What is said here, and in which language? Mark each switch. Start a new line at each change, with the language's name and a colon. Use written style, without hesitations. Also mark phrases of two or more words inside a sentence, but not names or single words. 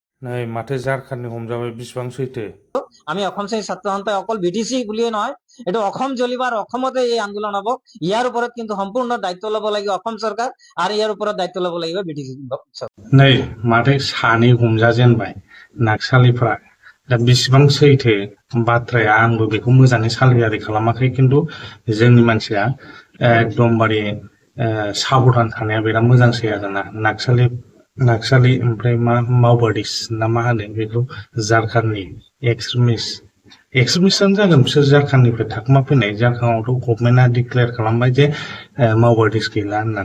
Bodo: नै माथो झारखान्डनि हमजाबाय बेसेबां सैथो?
Assamese: আমি অসম শ্ৰেণী ছাত্ৰ সন্থাই অকল বিটিচি বুলিয়ে নহয়, এইটো অসম জ্বলিবাৰ অসমতে এই আন্দোলন হব। ইয়াৰ ওপৰত কিন্তু সম্পূৰ্ণ দায়িত্ব ল'ব লাগিব অসম চৰকাৰ আৰু ইয়াৰ ওপৰত দায়িত্ব ল'ব লাগিব বিটিচি চৰকাৰ।
Bodo: नै माथो सानै हमजाजेनबाय नाक्सालिफ्रा दा बेसेबां सैथो बाथ्राया आंबो बेखौ मोजाङै सालियारि खालामाखै खिन्थु जोंनि मानसिया एकदमबारे साबधान थानाया बिराद मोजांसै आरोना नाक्सालि ओमफ्राय मा मावबादिस ना मा होनो बेखौ झारखान्डनि एक्सट्रिमिस्टआनो जागोन बिसोर झारखान्डनिफ्राय थाखोमा फैनाय झारखान्डआवथ' गभर्नमेन्टआ डिक्लेयार खालामबाय जे मावबादिस गैला होननानै